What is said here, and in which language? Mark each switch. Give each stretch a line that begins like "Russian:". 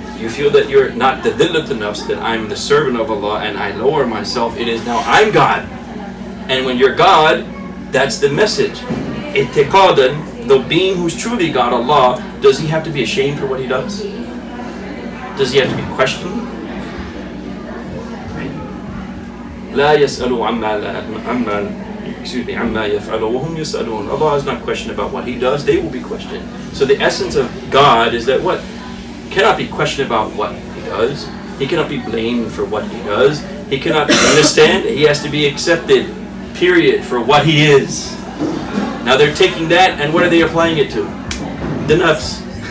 English: You feel that you're not the dhillat al-nafs, that I'm the servant of Allah and I lower myself. It is now I'm God. And when you're God, that's the message. I'tiqadan, the being who's truly God, Allah, does he have to be ashamed for what he does? Does he have to be questioned?
Arabic: لا يسأل عما يفعل وهم يسألون.
English: Allah is not questioned about what he does, they will be questioned. So the essence of God is that what? Cannot be questioned about what he does. He cannot be blamed for what he does. He cannot understand. He has to be accepted, period, for what he is. Now they're taking that and what are they applying it to? The nafs.